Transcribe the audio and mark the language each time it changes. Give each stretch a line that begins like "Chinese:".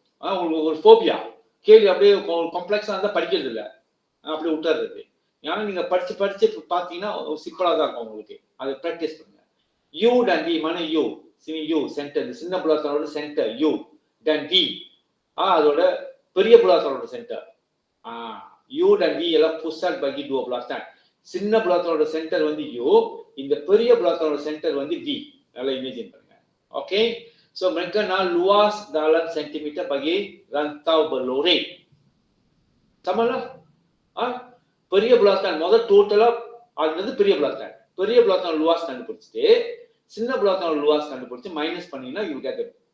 Tamil: உங்களுக்கு ஒரு ஃபோபியா கேள்வி அப்படியே காம்ப்ளெக்ஸா இருந்தா படிக்கிறது இல்லை, அப்படியே விட்டுறது. ஏன்னா நீங்க படிச்சு படிச்சு பாத்தீங்கன்னா சிம்பிளா தான் இருக்கும் உங்களுக்கு. அதை ப்ராக்டிஸ் பண்ணுங்க.
Malay: u dan v mana u?
Tamil: Cine u centre, சின்ன புலாத்தனோட சென்டர் u dan v அதோட பெரிய புலாத்தனோட சென்டர்.
Malay: u dan v எல்லாம் pusat bagi dua bulatan.
Tamil: சின்ன புலாத்தனோட சென்டர் வந்து u, இந்த பெரிய புலாத்தனோட சென்டர் வந்து v. நல்லா இமேஜின் பண்ணுங்க.
Malay: ஓகே, so mereka nak luas dalam sentimeter bagi rantau berlori. Sama lah.
Tamil: பெரிய புலாத்தான் முதல் டோட்டலா அது வந்து பெரிய புலாத்தான். பெரிய புலாத்தான் luas கண்டுபிடிச்சிட்டு சின்ன புலாத்தான் luas கண்டுபிடிச்சு மைனஸ் பண்ணீங்கன்னா
English: you will get it.